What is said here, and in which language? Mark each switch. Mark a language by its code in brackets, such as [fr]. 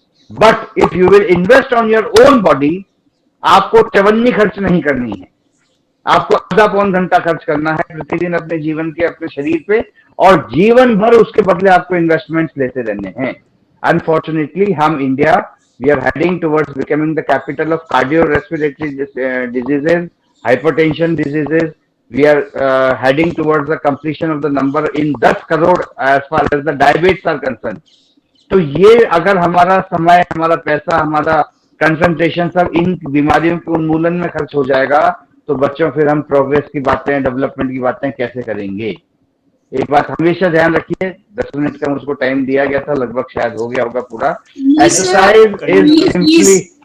[en] but if you will invest on your own body, [hi] आपको चवन्नी खर्च नहीं करनी है, आपको आधा पौन घंटा खर्च करना है प्रतिदिन अपने जीवन के, अपने शरीर पे, और जीवन भर उसके बदले आपको इन्वेस्टमेंट्स लेते रहने हैं। [en] unfortunately [hi] हम [en] India, we are heading towards becoming the capital of cardio respiratory diseases, hypertension diseases. We are heading towards the completion of the number in 10 crore as far as the diabetes are concerned. [hi] तो ये अगर हमारा समय, हमारा पैसा, हमारा concentration सब इन बीमारियों के उन्मूलन में खर्च हो जाएगा, तो बच्चों फिर हम प्रोग्रेस की बातें, डेवलपमेंट की बातें कैसे करेंगे? एक बात हमेशा ध्यान रखिए, 10 मिनट का मुझको टाइम दिया गया था, लगभग शायद हो गया होगा पूरा। [en] exercise is simply,